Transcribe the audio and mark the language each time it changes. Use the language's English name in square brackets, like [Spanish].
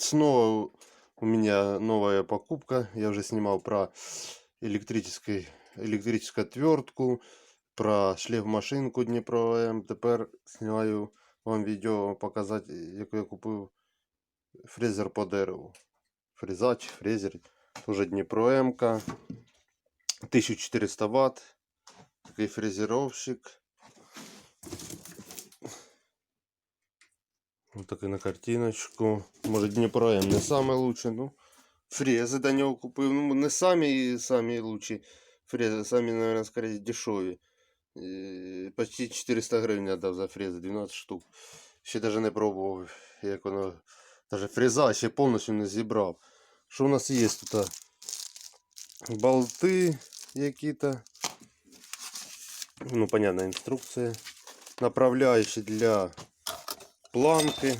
[Russian] Снова у меня новая покупка. Я уже снимал про электрическую отвертку, про шлейф-машинку Дніпро М. [Ukrainian] Тепер знімаю вам відео показати, яку я купив фрезер по дереву. [Russian] Фрезач, фрезер, тоже Дніпро М. 1400 Вт. [Ukrainian] Такий фрезеровщик. [Russian] Вот такой на картиночку. Может, Дніпро М не самый лучший, ну. [Ukrainian] Фрези до нього купив. Ну, не самі лучші фрези, самі, [Russian] наверное, скорее [Ukrainian] дешеві. Почти 400 гривень я дав за фрези, 12 штук. Ще навіть не пробував, як воно. Даже фреза ще повністю не зібрав. Що у нас є тут? Болти які-то. Ну, понятна інструкція. Направляючі для планки.